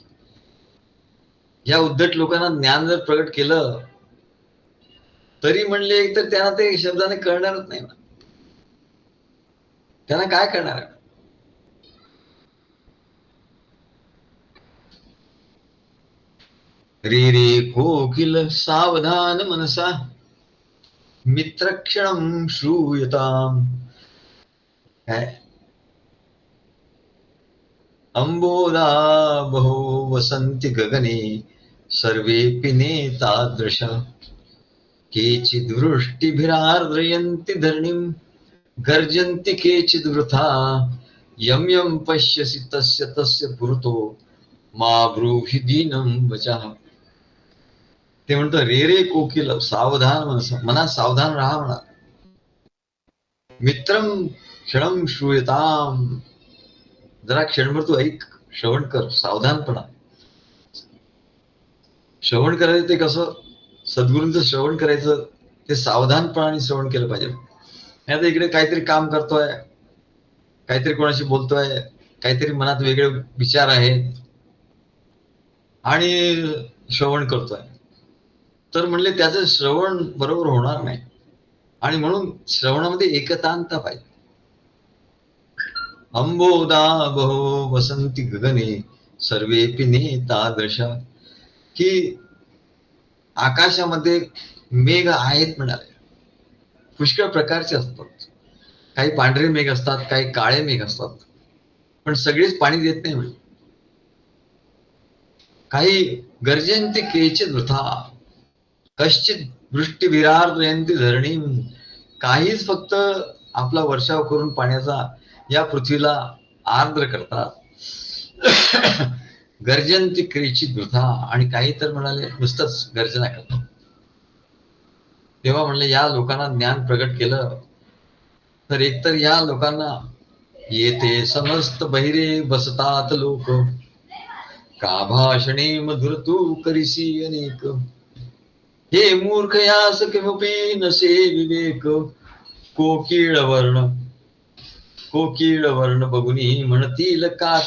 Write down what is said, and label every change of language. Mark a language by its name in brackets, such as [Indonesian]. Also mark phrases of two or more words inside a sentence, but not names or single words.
[Marathi] या उद्धट लोकांना ज्ञान जर प्रकट केलं तरी म्हणले तर त्यांना ते शब्दाने कळणारच नाही. त्यांना काय करणार? [Sanskrit] रे रे कोकिल सावधान मनसा मित्रक्षणं श्रूयताम्. काय अंबोदा बहो वसंती गगने सर्वेऽपि नेतादृश केचिद्वृष्टिभिरार्द्रयन्ति धरणीं गर्जन्ति केचिद्वृथा यं यं पश्यसि तस्य तस्य पुरतो मा ब्रूहि दीनं वचः. [Marathi] ते म्हणतो [Sanskrit] रे रे कोकिल सावधान [Marathi] मना सावधान राहा म्हणा. [Sanskrit] मित्रम क्षणम श्रूयताम, [Marathi] जरा क्षणभर तू ऐक, श्रवण कर, सावधानपणा. श्रवण करायचं ते कसं? सद्गुरूंचं श्रवण करायचं ते सावधानपणाने श्रवण केलं पाहिजे. आता इकडे काहीतरी काम करतोय, काहीतरी कोणाशी बोलतोय, काहीतरी मनात वेगळे विचार आहेत आणि श्रवण करतोय, तर म्हणले त्याचं श्रवण बरोबर होणार नाही. आणि म्हणून श्रवणामध्ये एकतांता पाहिजे. [Sanskrit] अंबोदा बहो वसंती गगने सर्वेपि नेतादृश, [Marathi] की आकाशामध्ये मेघ आहेत म्हणाले, पुष्कळ प्रकारचे असतात. काही पांढरे मेघ असतात, काही काळे मेघ असतात, पण सगळेच पाणी देत नाही म्हणजे. [Sanskrit] काही गर्जंती केचित वृथा कश्चित वृष्टिभिरार्द्रयन्ति धरणीं, [Marathi] काहीच फक्त आपला वर्षाव करून पाण्याचा या पृथ्वीला आर्द्र करतात. [Sanskrit] गर्जंती केचित वृथा, [Marathi] आणि काही तर म्हणाले नुसतंच गर्जना करतात. तेव्हा म्हणले या लोकांना ज्ञान प्रगट केलं तर एकतर या लोकांना येथे समस्त बहिरे बसतात लोक, का भाषणे मधुर तू करीसी अनेक, हे मूर्ख यास किमपि नसे विवेक, कोकिळ वर्ण बघुनी म्हणतील काच.